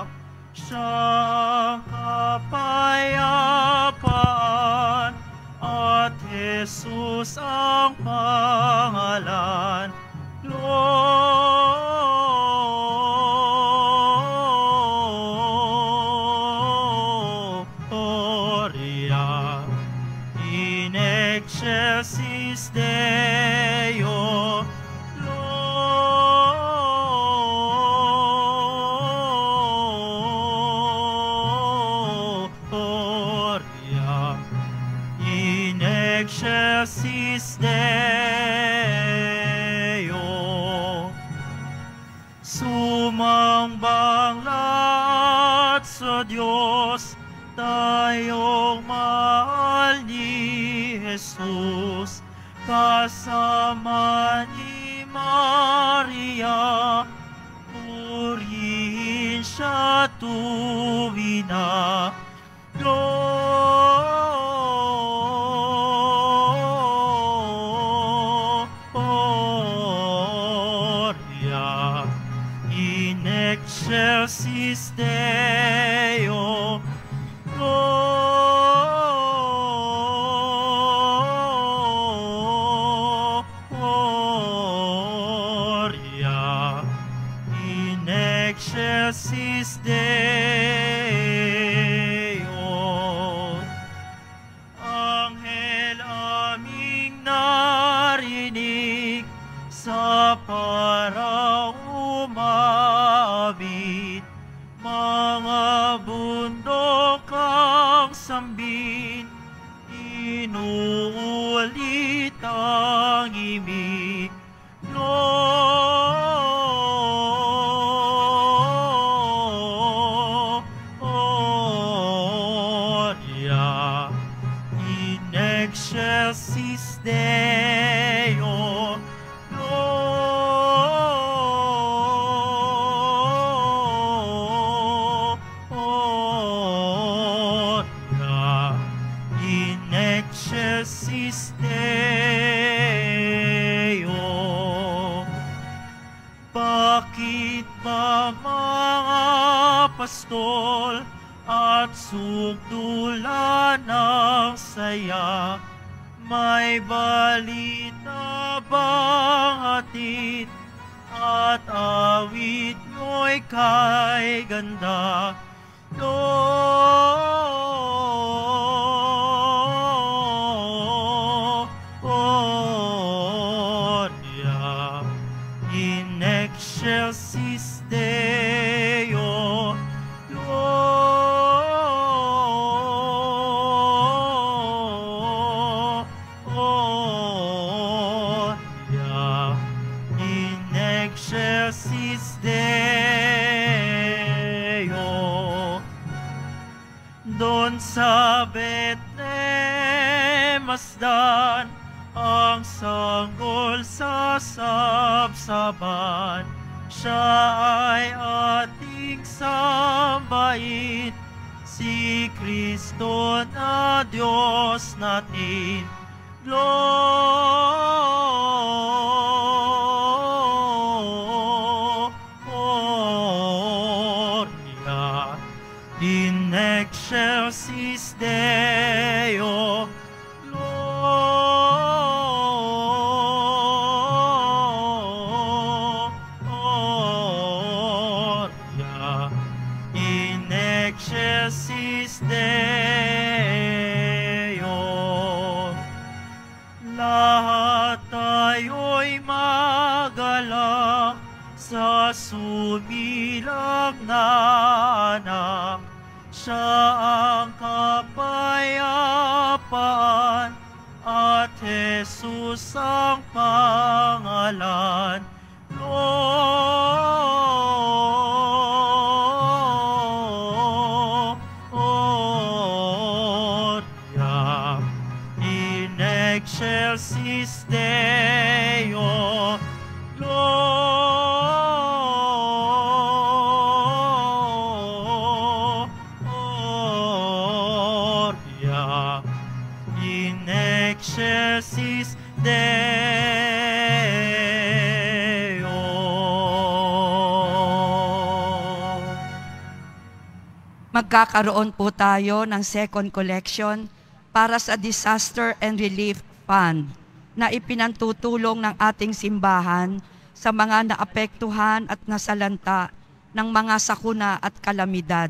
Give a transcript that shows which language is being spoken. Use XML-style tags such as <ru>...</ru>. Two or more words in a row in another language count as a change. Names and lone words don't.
<tl>Siyang kapayapaan at Jesus ang pangalan.</tl> <la>Gloria in excelsis Deo. Gloria in excelsis Deo.</la> <tl>Sumambang lahat sa Diyos, tayong mahal ni Jesus, kasama ni Maria, purihin siya tuwina.</tl> <la>Gloria in excelsis Deo. Gloria in excelsis Deo.</la> <tl>Anghel aming narinig sa paraumabit, mga bundok ang sambit, inuulit ang imig.</tl> <la>Gloria in excelsis Deo. Gloria in excelsis Deo.</la> <tl>Bakit ba mga pastol at sugdulan ng saya. May balita bang hatid at awit nyo'y kay ganda?</tl> <la>Gloria in excelsis Deo. Gloria in excelsis Deo.</la> <tl>Doon sa Bethlehem masdan ang sanggol sa sabsaban. Siya ay ating sambahin, si Kristo na Diyos natin.</tl> <la>Gloria in excelsis Deo. Gloria in excelsis Deo.</la> <tl>Lahat tayo'y magalak sa sumilang na anak. Siya ang kapayapaan at Jesus ang pangalan.</tl> <la>Gloria in excelsis Deo. Gloria in excelsis Deo.</la> <tl>Magkakaroon po tayo ng</tl> <en>second collection</en> <tl>para sa Disaster and Relief Fund na ipinantutulong ng ating simbahan sa mga naapektuhan at nasalanta ng mga sakuna at kalamidad.</tl>